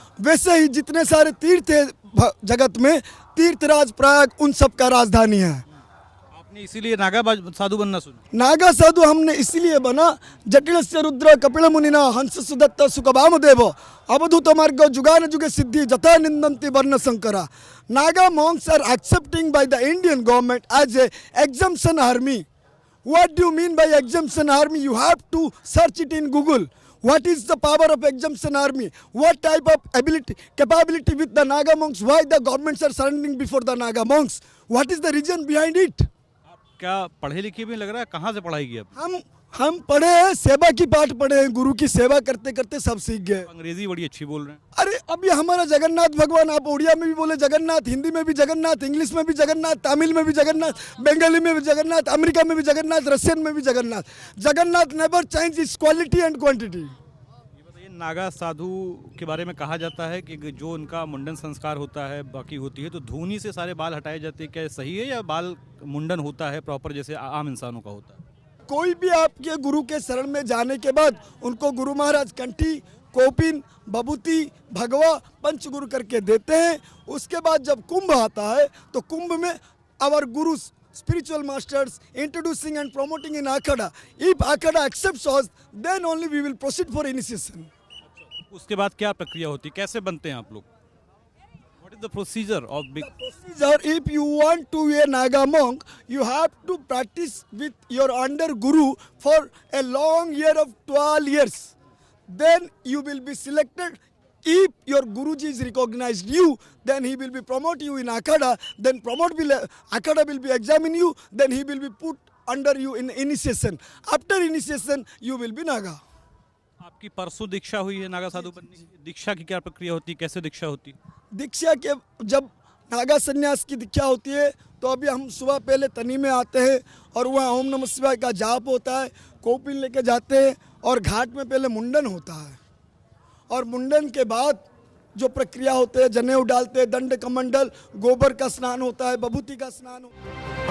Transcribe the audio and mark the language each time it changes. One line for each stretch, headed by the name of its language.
Hindi: वैसे ही जितने सारे तीर्थ है जगत में, तीर्थराज प्रयाग उन सब का राजधानी है। आपने इसीलिए नागा साधु बनना चुना? नागा साधु हमने इसीलिए बना,
Sanskrit: जटिल से रुद्र कपिल मुनिना हंस सुदत्त सुख वामदेव अवधूत मार्ग जुगान जुगे सिद्धि जथा निंदन्ति वर्ण Shankara.
English: Naga monks are accepting by the Indian government as a exemption army. What do you mean by exemption army? You have to search it in Google. What is the power of exemption army? What type of capability with the Naga monks? Why the governments are surrendering before the Naga monks? What is the reason behind it?
Hindi: आप क्या पढ़े लिखे भी लग रहा है? कहाँ से पढ़ाई की आप? हम पढ़े हैं, सेवा की पाठ पढ़े हैं, गुरु की सेवा करते करते सब सीख गए। अंग्रेजी बड़ी अच्छी बोल रहे हैं। अरे अभी हमारा जगन्नाथ भगवान, आप उड़िया में भी बोले जगन्नाथ, हिंदी में भी जगन्नाथ, इंग्लिश में भी जगन्नाथ, तमिल में भी जगन्नाथ, बंगाली में भी जगन्नाथ, अमेरिका में भी जगन्नाथ, रशियन में भी Jagannath.
English: Jagannath never change its quality and quantity.
Hindi: ये बताइए, नागा साधु के बारे में कहा जाता है कि जो उनका मुंडन संस्कार होता है, बाकी होती है, तो धूनी से सारे बाल हटाए जाते हैं। क्या सही है या बाल मुंडन होता है प्रॉपर जैसे आम इंसानों का होता है? कोई भी आपके गुरु के शरण में जाने के बाद उनको गुरु महाराज कंठी, कोपिन, बबूती, भगवा, पंचगुरु करके देते हैं। उसके बाद जब कुंभ आता है तो कुंभ में our Guru
English: spiritual masters introducing and promoting in akhada. If akhada accepts us, then only we will proceed for initiation. उसके बाद क्या प्रक्रिया होती है, कैसे बनते हैं आप लोग? What is the procedure of big? Procedure, if you want to be a Naga monk, you have to practice with your under guru for a long year of 12 years. Then you will be selected. If your Guruji is recognized you, then he will be promote you in Akhada. Then Akhada will be examine you. Then he will be put under you in initiation. After initiation, you will be Naga.
Hindi: आपकी परसों दीक्षा हुई है नागा साधु बनने की। दीक्षा की क्या प्रक्रिया होती है, कैसे दीक्षा होती है? दीक्षा के जब नागा संन्यास की दीक्षा होती है तो अभी हम सुबह पहले तनी में आते हैं और वहाँ ओम नमः शिवाय का जाप होता है, कोपिन लेके जाते हैं और घाट में पहले मुंडन होता है और मुंडन के बाद जो प्रक्रिया होते हैं, जनेऊ डालते हैं, दंड कमंडल, गोबर का स्नान होता है, बभूति का स्नान होता है।